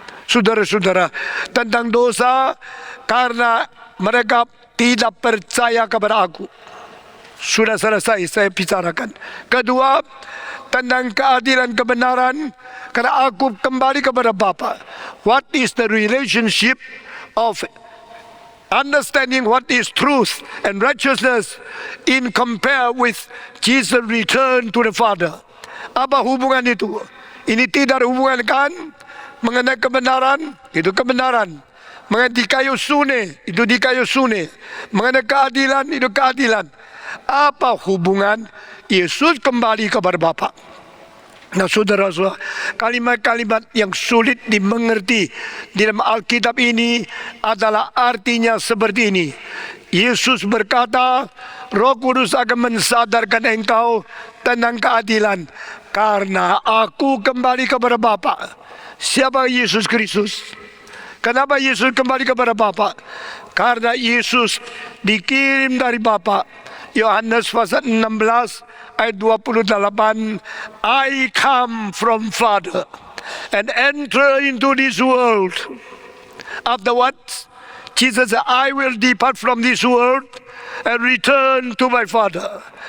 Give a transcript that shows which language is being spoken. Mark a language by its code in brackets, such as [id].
[id] Saudara-saudara, tentang dosa karena mereka tidak percaya kepada aku. Sudah selesai saya bicarakan. Kedua, tentang keadilan kebenaran karena aku kembali kepada Bapa. [en] What is the relationship of understanding what is truth and righteousness in compare with Jesus return to the Father? [id] Apa hubungan itu? Ini tidak ada hubungan kan? Mengenai kebenaran, itu kebenaran. Mengenai di kayu sune, itu di kayu sune. Mengenai keadilan, itu keadilan. Apa hubungan Yesus kembali kepada Bapa? Nah, saudara-saudara, kalimat-kalimat yang sulit dimengerti di dalam Alkitab ini adalah artinya seperti ini. Yesus berkata, Roh Kudus akan mensadarkan engkau tentang keadilan karena aku kembali kepada Bapa. Siapa Yesus Kristus? Kenapa Yesus kembali kepada Bapa? Karena Yesus dikirim dari Bapa. Yohanes pasal 16 ayat 28, [en] I come from Father and enter into this world. Afterwards, Jesus said, I will depart from this world and return to my Father.